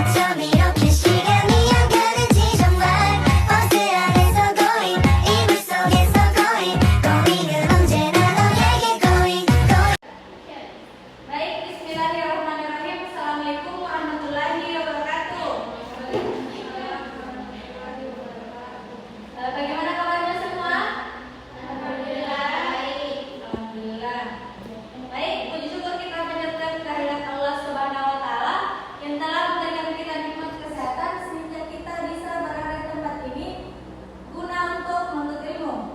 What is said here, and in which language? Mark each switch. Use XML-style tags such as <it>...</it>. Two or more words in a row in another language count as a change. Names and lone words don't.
<ko>밤처럼 이렇게 시간이 안 가는지 정말 버스 안에서 고잉 이불 속에서 고잉은 언제나 너에게 고잉.</ko> <ar>Baik, بسم الله الرحمن الرحيم. السلام عليكم ورحمة الله وبركاته.</ar> <id>Bagaimana kabarnya semua? Alhamdulillah. Baik. Alhamdulillah. Baik, puji syukur kita panjatkan kehadirat Allah</id> <ar>سبحانه وتعالى</ar> <id>yang telah memberikan kita nikmat kesehatan sehingga kita bisa berada di tempat ini guna untuk menuntut ilmu.</id>